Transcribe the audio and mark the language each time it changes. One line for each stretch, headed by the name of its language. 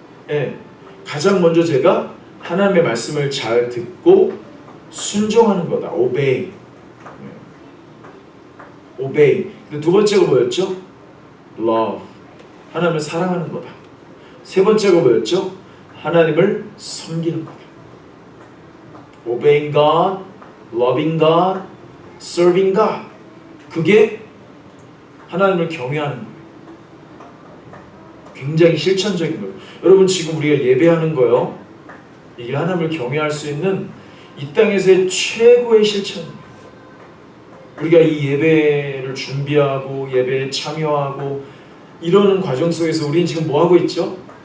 Korean: 예. 가장 먼저 제가 하나님의 말씀을 잘 듣고 순종하는 거다.
English: obey.
Korean: obey. 두 번째가 뭐였죠? love. 하나님을 사랑하는 거다. 세 번째가 뭐였죠? 하나님을 섬기는 거다.
English: obeying God, loving God, serving God.
Korean: 그게 하나님을 경외하는 거예요. 굉장히 실천적인 거예요. 여러분 지금 우리가 예배하는 거요. 이게 하나님을 경외할 수 있는 이 땅에서의 최고의 실천입니다. 우리가 이 예배를 준비하고 예배에 참여하고 이러는 과정 속에서 우리는 지금 뭐 하고 있죠?